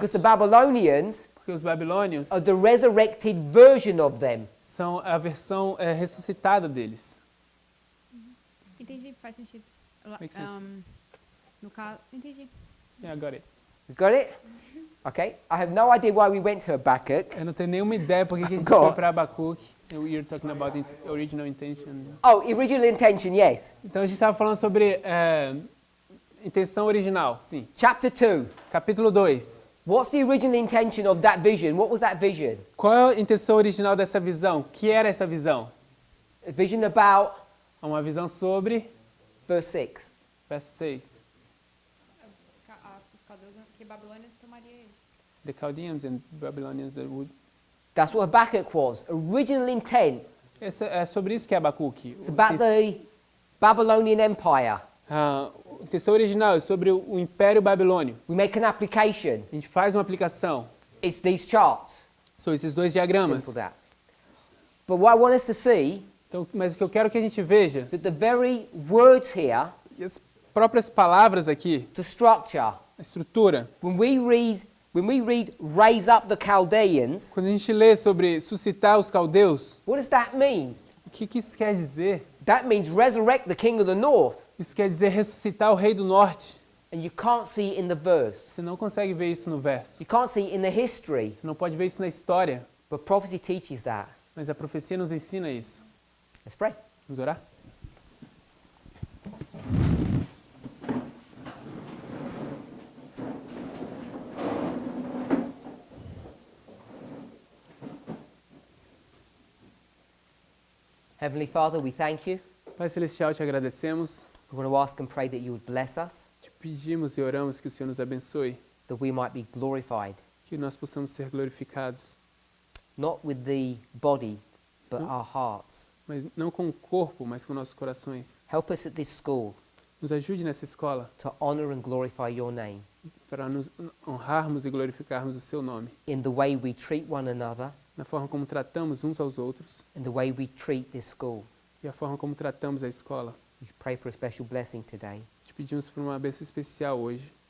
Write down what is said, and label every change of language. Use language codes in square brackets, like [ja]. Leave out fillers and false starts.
[en] because the Babylonians [pt] porque os babilônios [en] are the resurrected version of them. [pt] são a versão ressuscitada deles. Entendi, faz sentido. [en] Makes sense. [pt] No caso, entendi. [en] Yeah, I got it. You got it? Okay. I have no idea why we went to Habakkuk. [pt] Eu não tenho nenhuma ideia por que a gente [en] forgot. [pt] foi para Abacuque. [en] You're talking about original intention. Oh, original intention, yes. [pt] Então a gente estava falando sobre intenção original, sim. [en] Chapter 2. [pt] Capítulo 2. [en] What's the original intention of that vision? What was that vision? [pt] Qual é a intenção original dessa visão? O que era essa visão? [en] A vision about [pt] Uma visão sobre, [en] verse 6. [pt] verso 6. Os caldeus, que Babilônia tomaria eles. [en] The Chaldeans and Babylonians would... That's what Habakkuk was. Original intent. [pt] É sobre isso que é Abacuque. [en] It's about the Babylonian Empire. [pt] A intenção original é sobre o Império Babilônio. [en] We make an application. [pt] A gente faz uma aplicação. [en] It's these charts. [pt] São esses dois diagramas. [en] Simple that. But what I want us to see [pt] Então, mas o que eu quero que a gente veja [en] that the very words here [pt] E as próprias palavras aqui, [en] the structure. [pt] a estrutura, [en] When we read raise up the Chaldeans, [pt] quando a gente lê sobre suscitar os caldeus, [en] what does that mean? [pt] o que isso quer dizer? [en] That means resurrect the king of the north. [pt] Isso quer dizer ressuscitar o rei do norte. [en] And you can't see it in the verse. [pt] Você não consegue ver isso no verso. [en] You can't see it in the history. [pt] Você não pode ver isso na história. [en] But prophecy teaches that. [pt] Mas a profecia nos ensina isso. [en] Let's pray. [pt] Vamos orar? [en] Heavenly Father, we thank you. [pt] Pai Celestial, te agradecemos. [en] We want to ask and pray that you would bless us, [pt] Te pedimos e oramos que o Senhor nos abençoe. [en] that we might be glorified, [pt] Que nós possamos ser glorificados. [en] not with the body, but [pt] No. [en] our hearts. [pt] Mas não com o corpo, mas com nossos corações. [en] Help us at this school [pt] Nos ajude nessa escola [en] to honor and glorify your name [pt] para nos honrarmos e glorificarmos o seu nome. [en] in the way we treat one another, [pt] Na forma como tratamos uns aos outros [en] in the way we treat this school. [pt] e a forma como tratamos a escola. [en] We pray for a special blessing today, [pt] Te pedimos por uma bênção especial hoje.